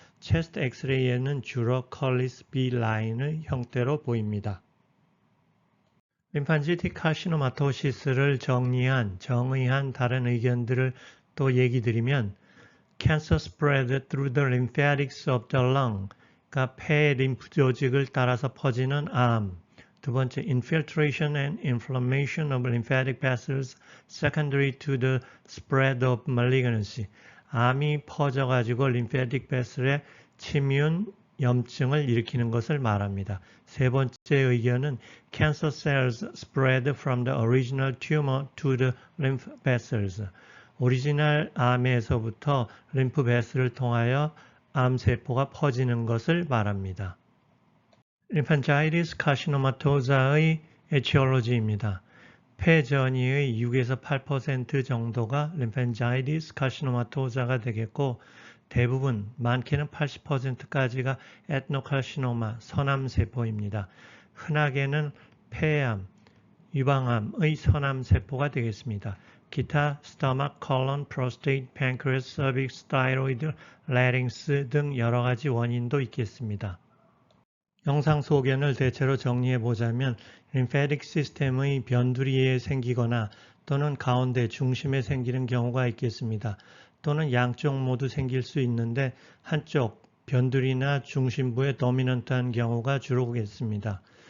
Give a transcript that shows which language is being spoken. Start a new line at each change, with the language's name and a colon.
Korean: 체스트 엑스레이에는 주로 컬리스 B 라인의 형태로 보입니다. 림판지틱 카시노마토시스를 정의한 다른 의견들을 또 얘기 드리면
English: Cancer spread through the lymphatics of the lung,
Korean: 그러니까 폐 림프 조직을 따라서 퍼지는 암.
English: 두 번째, infiltration and inflammation of lymphatic vessels secondary to the spread of malignancy.
Korean: 암이 퍼져가지고 lymphatic vessel에 침윤, 염증을 일으키는 것을 말합니다. 세 번째 의견은
English: cancer cells spread from the original tumor to the lymph vessels.
Korean: 오리지널 암에서부터 림프 베슬을 통하여 암세포가 퍼지는 것을 말합니다. lymphangitis carcinomatosa의 에티올로지입니다. 폐전이의 6에서 8% 정도가 lymphangitis carcinomatosa가 되겠고 대부분, 많게는 80%까지가 에드노카시노마, 선암세포입니다. 흔하게는 폐암, 유방암의 선암세포가 되겠습니다. 기타 stomach, colon, prostate, pancreas, cervix, thyroid, larynx 등 여러 가지 원인도 있겠습니다. 영상 소견을 대체로 정리해 보자면 lymphatic 시스템의 변두리에 생기거나 또는 가운데 중심에 생기는 경우가 있겠습니다. 또는 양쪽 모두 생길 수 있는데 한쪽 변두리나 중심부에 도미넌트한 경우가 주로겠습니다.